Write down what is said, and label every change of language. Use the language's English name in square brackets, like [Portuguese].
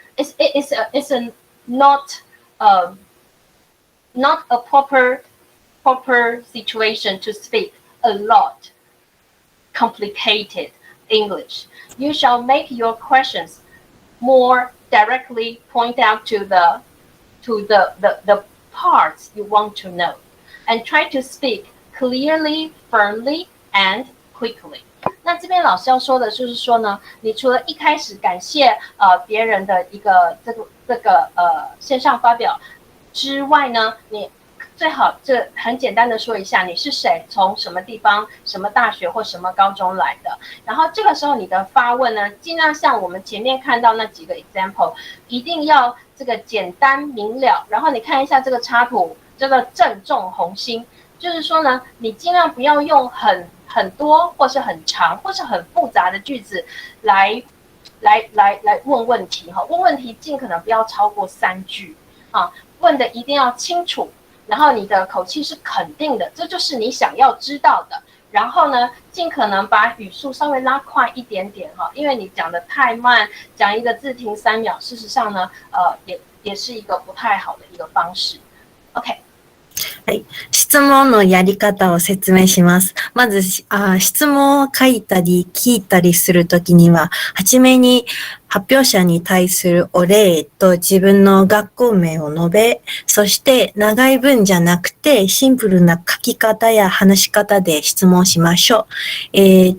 [English] It's not a proper situation to speak a lot complicated English. You shall make your questions more directly point out to the parts you want to know, and try to speak clearly, firmly, and quickly. [Chinese] 那这边老师要说的就是说呢，你除了一开始感谢别人的一个这个线上发表之外呢，你最好这很简单的说一下你是谁，从什么地方、什么大学或什么高中来的。然后这个时候你的发问呢，尽量像我们前面看到那几个 example， 一定要这个简单明了。然后你看一下这个插图，这个正中红心，就是说呢，你尽量不要用很多或是很长或是很复杂的句子来问问题哈。问问题尽可能不要超过3句啊，问的一定要清楚。然后你的口气是肯定的，这就是你想要知道的。然后呢，尽可能把语速稍微拉快一点点哈，因为你讲的太慢，讲一个字停3秒，事实上呢，也是一个不太好的一个方式。 OK。はい。 [Japanese] 質問のやり方を説明します。まず、質問を書いたり聞いたりするときには、はじめに発表者に対するお礼と自分の学校名を述べ、そして長い文じゃなくてシンプルな書き方や話し方で質問しましょう。